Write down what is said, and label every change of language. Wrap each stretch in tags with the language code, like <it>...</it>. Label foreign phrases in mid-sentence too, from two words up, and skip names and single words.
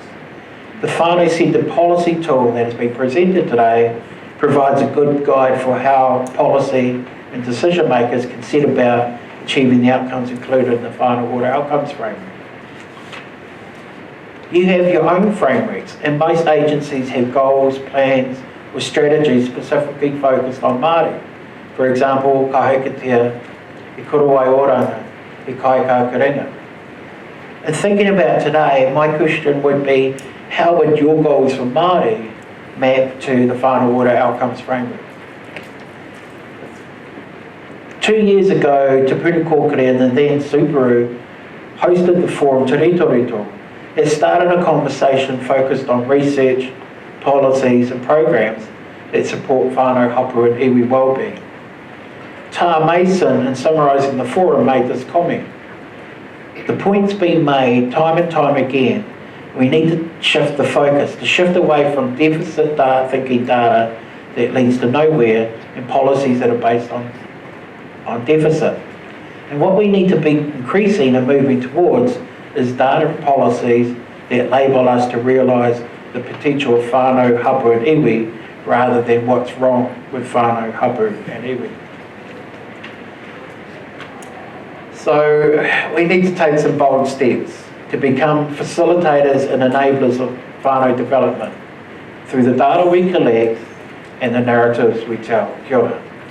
<en>The Whānau Centred policy tool that has been presented today provides a good guide for how policy and decision makers can set about achieving the outcomes included in the Whānau Water Outcomes Framework. You have your own frameworks, and most agencies have goals, plans, or strategies specifically focused on Māori. For example,</en> <mi>ka hokitia, i korowai oranga, i kai kākarenga.</mi> <en>And thinking about today, my question would be, how would your goals for Māori map to the Whānau Water Outcomes Framework? 2 years ago, Te Puni Kōkiri and the then Subaru hosted the forum Te Rito Rito. It started a conversation focused on research, policies and programs that support</en> <mi>whānau hapu</mi> <en>and iwi wellbeing. Tā Mason, in summarising the forum, made this comment. The point's been made time and time again. We need to shift the focus, to shift away from deficit data, thinking data that leads to nowhere, and policies that are based on deficit. And what we need to be increasing and moving towards is data and policies that enable us to realise the potential of</en> <mi>whānau, hapu</mi> <en>and iwi, rather than what's wrong with</en> <mi>whānau, hapu</mi> <en>and iwi. So we need to take some bold steps to become facilitators and enablers of whānau development through the data we collect and the narratives we tell.</en> <mi>Kia ora.</mi>